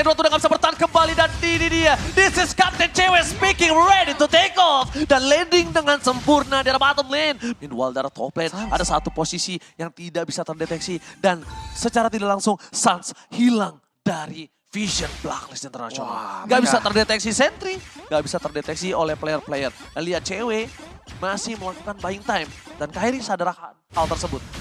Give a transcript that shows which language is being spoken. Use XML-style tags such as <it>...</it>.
<id>Edward udah gak bisa bertahan kembali dan ini dia.</id> <en>This is Captain CW speaking, ready to take off.</en> <id>Dan landing dengan sempurna di arah bottom lane. Meanwhile di arah top lane ada satu posisi yang tidak bisa terdeteksi. Dan secara tidak langsung Suns hilang dari Vision Blacklist International. Gak bisa terdeteksi sentry, gak bisa terdeteksi oleh player-player. Dan lihat CW masih melakukan buying time. Dan Kairi sadar akan hal tersebut.</id>